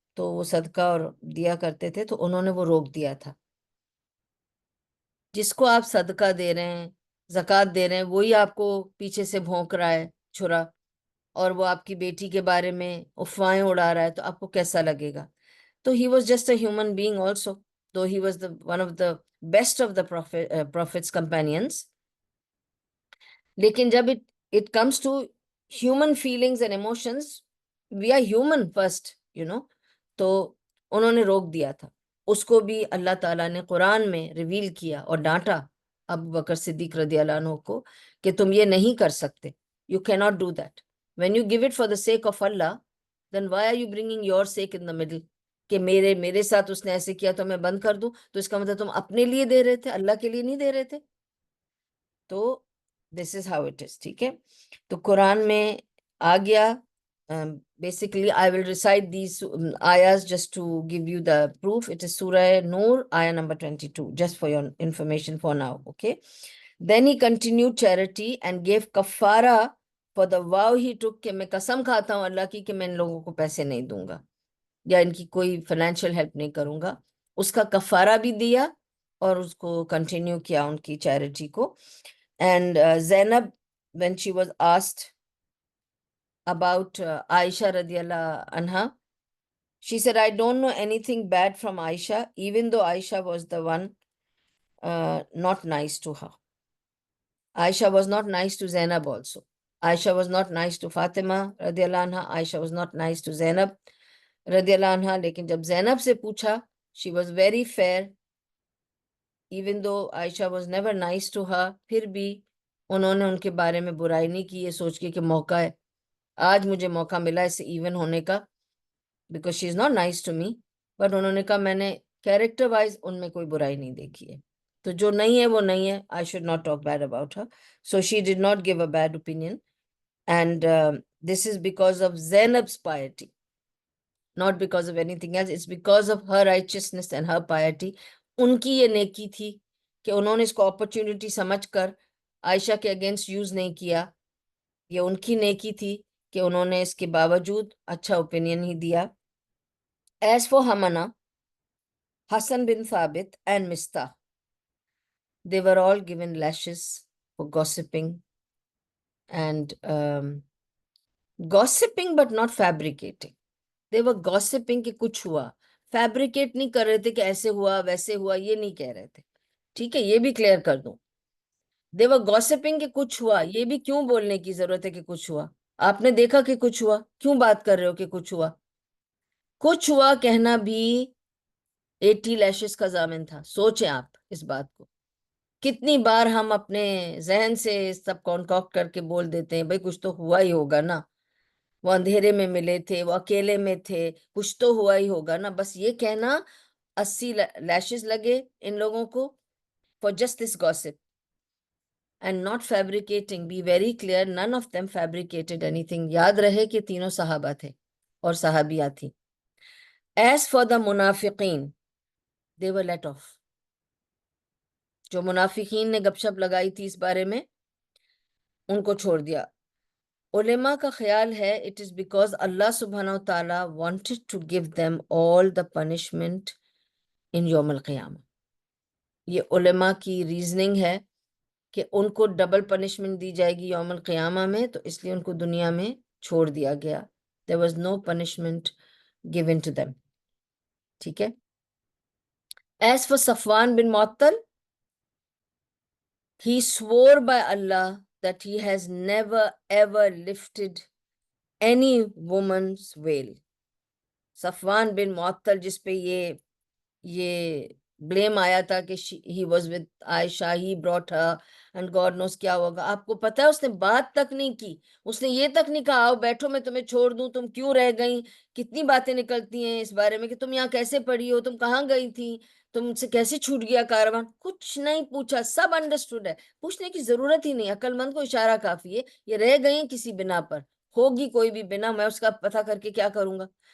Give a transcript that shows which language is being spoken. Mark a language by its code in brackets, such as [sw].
[ur] تو وہ صدقہ اور دیا کرتے تھے, تو انہوں نے وہ روک دیا تھا. جس کو آپ صدقہ دے رہے ہیں, زکوٰۃ دے رہے ہیں, وہی آپ کو پیچھے سے بھونک رہا ہے چھرا, اور وہ آپ کی بیٹی کے بارے میں افواہیں اڑا رہا ہے, تو آپ کو کیسا لگے گا. [en] تو he was just a human being also, though he was one of the best of the prophet's companions. [ur] لیکن جب [en] it comes to human feelings and emotions, we are human first, [ur] تو انہوں نے روک دیا تھا. اس کو بھی اللہ تعالیٰ نے قرآن میں ریویل کیا اور ڈانٹا ابو بکر صدیق رضی اللہ عنہ کو کہ تم یہ نہیں کر سکتے. [en] You cannot do that. When you give it for the sake of Allah, then why are you bringing your sake in the middle? [ur] کہ میرے ساتھ اس نے ایسے کیا تو میں بند کر دوں, تو اس کا مطلب تم اپنے لیے دے رہے تھے, اللہ کے لیے نہیں دے رہے تھے. [en] تو this is how it is. [ur] ٹھیک ہے, تو قرآن میں آ گیا. [en] Basically, I will recite these ayahs just to give you the proof. It is Surah Nur, ayah number 22, just for your information for now, okay? Then he continued charity and gave kafara for the vow he took [ur] کہ میں قسم کھاتا ہوں اللہ کی کہ میں ان لوگوں کو پیسے نہیں دوں گا یا ان کی کوئی فائنینشیل ہیلپ نہیں کروں گا. اس کا کفارہ بھی دیا اور اس کو کنٹینیو کیا ان کی چیریٹی کو. [en] And Zainab, when she was asked about Aisha radiallahu anha, she said, I don't know anything bad from Aisha, even though Aisha was the one not nice to her. Aisha was not nice to Zainab also. Aisha was not nice to Fatima radiallahu anha. Aisha was not nice to Zainab radiallahu anha. [ur] Lekin jab Zainab se pucha, [en] she was very fair. Even though Aisha was never nice to her, [ur] پھر بھی انہوں نے ان کے بارے میں برائی نہیں کی, یہ سوچ کے کہ موقع ہے, آج مجھے موقع ملا اس سے ایون ہونے کا, [en] because she is not nice to me, but [ur] انہوں نے کہا میں نے کیریکٹر وائز ان میں کوئی برائی نہیں دیکھی ہے, تو جو نہیں ہے وہ نہیں ہے. [en] I should not talk bad about her. So she did not give a bad opinion. And this is because of Zainab's piety, not because of anything else. It's because of her righteousness and her piety. [ur] ان کی یہ نیکی تھی کہ انہوں نے اس کو opportunity سمجھ کر عائشہ کے اگینسٹ یوز نہیں کیا. یہ ان کی نیکی تھی کہ انہوں نے اس کے باوجود اچھا اوپینین ہی دیا. [en] As for Hamana, Hassan bin Thabit and Mistah, they were all given lashes for gossiping and gossiping but not fabricating. They were gossiping [ur] کہ کچھ ہوا, فیبریکیٹ نہیں کر رہے تھے کہ ایسے ہوا ویسے ہوا, یہ نہیں کہہ رہے تھے. ٹھیک ہے, یہ بھی کلیئر کر دوں. [en] They were gossiping [ur] کہ کچھ ہوا, یہ بھی کیوں بولنے کی ضرورت ہے کہ کچھ ہوا؟ آپ نے دیکھا کہ کچھ ہوا, کیوں بات کر رہے ہو کہ کچھ ہوا؟ کچھ ہوا کہنا بھی 80 لیشز کا ضامن تھا. سوچیں آپ اس بات کو. کتنی بار ہم اپنے ذہن سے سب کانکاکٹ کر کے بول دیتے ہیں بھائی کچھ تو ہوا ہی ہوگا نا, وہ اندھیرے میں ملے تھے, وہ اکیلے میں تھے, کچھ تو ہوا ہی ہوگا نا. بس یہ کہنا 80 لیشز لگے ان لوگوں کو [en] for just this gossip and not fabricating. Be very clear, none of them fabricated anything. [ur] یاد رہے کہ تینوں صحابہ تھے اور صحابیہ تھی. [en] As for the منافقین, they were let off. [ur] جو منافقین نے گپ شپ لگائی تھی اس بارے میں, ان کو چھوڑ دیا. علماء کا خیال ہے [en] it is because Allah subhanahu wa ta'ala wanted to give them all the punishment in یوم القیامہ. [ur] یہ علماء کی ریزننگ ہے کہ ان کو ڈبل پنشمنٹ دی جائے گی یوم القیامہ میں, تو اس لیے ان کو دنیا میں چھوڑ دیا گیا. [en] There was no punishment given to them. [ur] ٹھیک ہے. [en] As for Safwan bin Mu'attal, he swore by Allah that he has never ever lifted any woman's veil. Safwan bin Mu'attal [ur] جس پہ یہ [en] blame [ur] آیا تھا کہ [en] he was with Aisha, he brought her and God knows [ur] کیا ہوگا. آپ کو پتا ہے اس نے بات تک نہیں کی, اس نے یہ تک نہیں کہا آؤ بیٹھو میں تمہیں چھوڑ دوں, تم کیوں رہ گئیں. کتنی باتیں نکلتی ہیں اس بارے میں کہ تم یہاں کیسے پڑھی ہو, تم کہاں گئی تھی, تم سے کیسے چھوٹ گیا کاروان. کچھ نہیں پوچھا, سب انڈرسٹوڈ ہے, پوچھنے کی ضرورت ہی نہیں. عقل مند کو اشارہ کافی ہے. یہ رہ گئی کسی بنا پر, ہوگی کوئی بھی بنا, میں اس کا پتہ کر کے کیا کروں گا.